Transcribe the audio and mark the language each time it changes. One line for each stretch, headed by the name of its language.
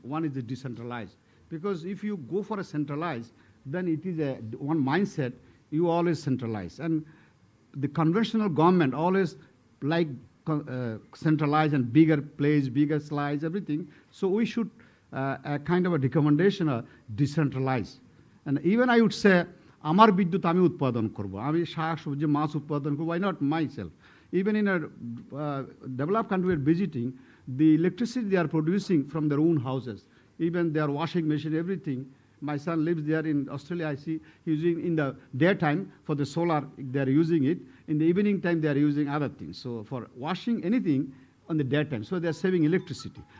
English: One is the decentralized. Because if you go for a centralized, then it is one mindset, you always centralize. And the conventional government always like centralized and bigger place, bigger slice, everything. So we should a kind of a recommendation decentralized. And even I would say,
Bangla: আমার বিদ্যুৎ আমি উৎপাদন করব, আমি শাক সবজি মাছ উৎপাদন করব,
English: why not myself? Even in a developed country we are visiting, the electricity they are producing from their own houses, even their washing machine, everything, My son lives there in Australia. I see using in the daytime for the solar, they are using it. In the evening time, they are using other things. So for washing anything on the daytime, so they are saving electricity.